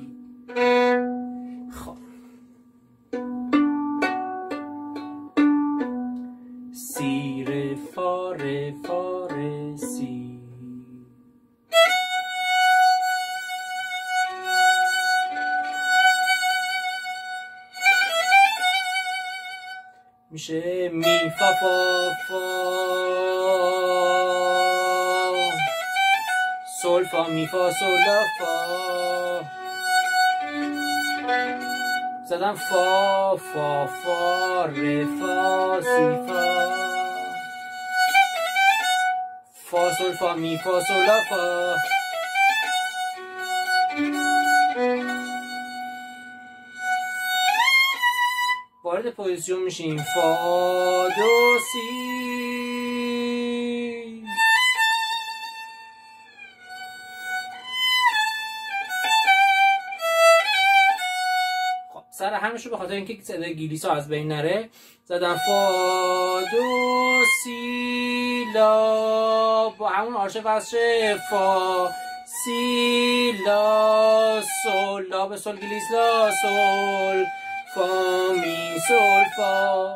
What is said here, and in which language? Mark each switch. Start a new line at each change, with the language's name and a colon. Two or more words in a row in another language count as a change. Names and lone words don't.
Persian: خب سی ر فا ر فا ر سی. میشه می فا فا فا سول فا می فا سول لا فا. زدم فا فا فا ر فا سی فا فا سول فا می فا سول لا فا. وارد پوزیشن میشیم فا دو سی. خب سر همش رو به خاطر اینکه صدای گلیسا از بین نره زدم فا دو سی لا با همون آرش وصل فا سی لا سول لا به سول گلیس لا سول فا می سول فا.